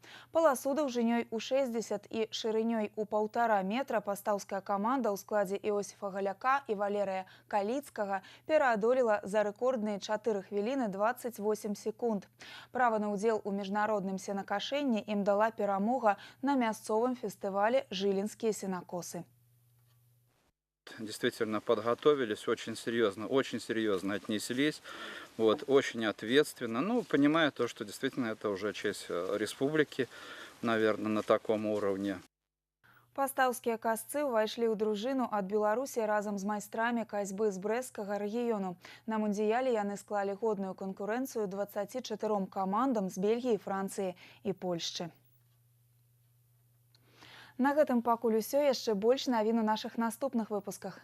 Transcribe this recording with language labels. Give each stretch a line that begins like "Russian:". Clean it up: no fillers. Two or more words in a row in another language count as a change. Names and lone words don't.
Belarusian: Паласу даўжынёй у 60 і шырынёй у 1,5 метра пастаўская каманда ў складзе Іосіфа Галяка і Валерыя Каліцкага пераадолела за рэкордныя 4 хвіліны 28 секунд. Права на ўдзел у міжнародным сенакашэнні ім дала перамога на мясцовом фестивале «Жилинские сенокосы».
Russian: Действительно подготовились, очень серьезно отнеслись, очень ответственно. Ну, понимая то, что действительно это уже честь республики, наверное, на таком уровне.
Belarusian: Пастаўскія касцы ўвайшлі ў дружыну ад Беларусі разам з майстрамі касьбы з брэсцкага рэгіёну. На мундыяле яны склалі годную канкурэнцыю 24 камандам з Бельгіі, Францыі і Польшчы. На гэтым пакуль усё, яшчэ больш навін у нашых наступных выпусках.